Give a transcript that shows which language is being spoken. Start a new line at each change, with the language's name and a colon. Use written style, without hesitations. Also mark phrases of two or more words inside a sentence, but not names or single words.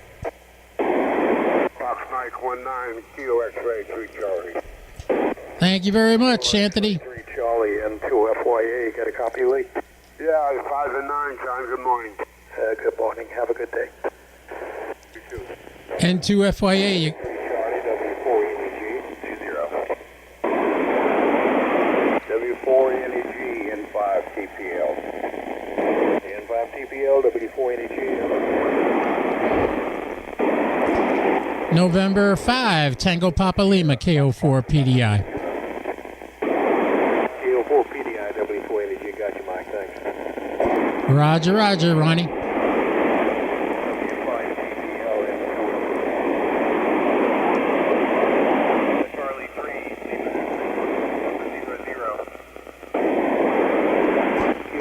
English: Fox Mike 19, Kilo X-ray 3 Charlie. Thank you very much, Anthony. 3 Charlie and 2 FYA. Got a copy, Lee? Yeah, it's 5 and 9, John. Good morning. Good morning. Have a good day. You too. N2 FYA. Charlie, W4 NEG 20. W4 NEG N5 TPL. N5 TPL, W4 NEG. November 5, Tango Papa Lima, KO4 PDI. KO4 PDI, W4 NEG. Got you, Mike. Thanks. Roger, roger, Ronnie. W5 TPL and 2. Charlie 3, Lima 0.